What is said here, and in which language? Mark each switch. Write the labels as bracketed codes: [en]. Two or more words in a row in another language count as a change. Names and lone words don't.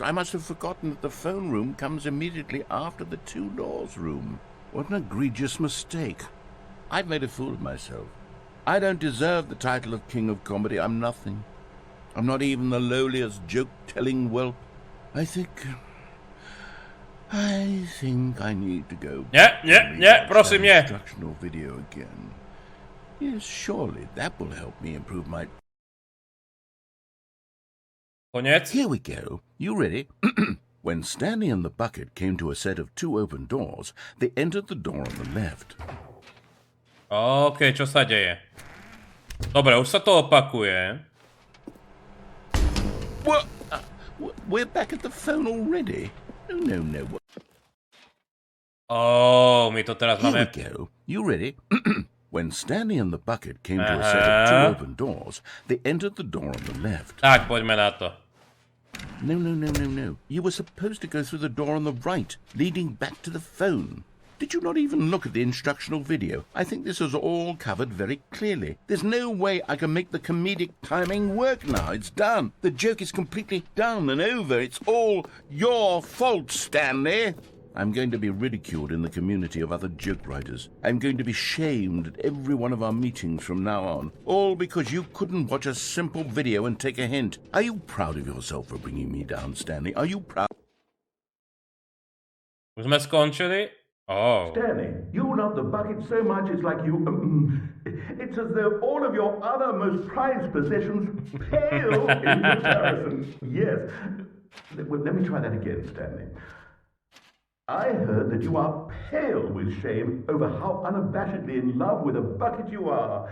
[en] I must have forgotten that the phone room comes immediately after the 2 doors room. What an egregious mistake. I've made a fool of myself. I don't deserve the title of King of Comedy. I'm nothing. I'm not even the lowliest joke-telling whelp. I think I need to go. [sk] Prosím, nie. [en] Instructional video again. Yes, surely that will help me improve my... [sk] Koniec. [en] Here we go. You ready? When Stanley and the bucket came to a set of 2 open doors, they entered the door on the left. [sk] OK, čo sa deje? Dobre, už sa to opakuje. [en] What? We're back at the phone already? No. [sk] Oh, my to teraz [en] Here [sk] máme... [en] we go. You ready? When Stanley and the bucket came to a set of 2 open doors, they entered the door on the left. [sk] Tak, poďme na to. [en] No. You were supposed to go through the door on the right, leading back to the phone. Did you not even look at the instructional video? I think this is all covered very clearly. There's no way I can make the comedic timing work now. It's done. The joke is completely done and over. It's all your fault, Stanley. I'm going to be ridiculed in the community of other joke writers. I'm going to be shamed at every one of our meetings from now on. All because you couldn't watch a simple video and take a hint. Are you proud of yourself for bringing me down, Stanley? Are you proud? [sk] Už sme skončili? [en] Oh. Stanley, you love the bucket so much it's like you... it's as though all of your other most prized possessions pale in comparison. Yes. Well, let me try that again, Stanley. I heard that you are pale with shame over how unabashedly in love with a bucket you are.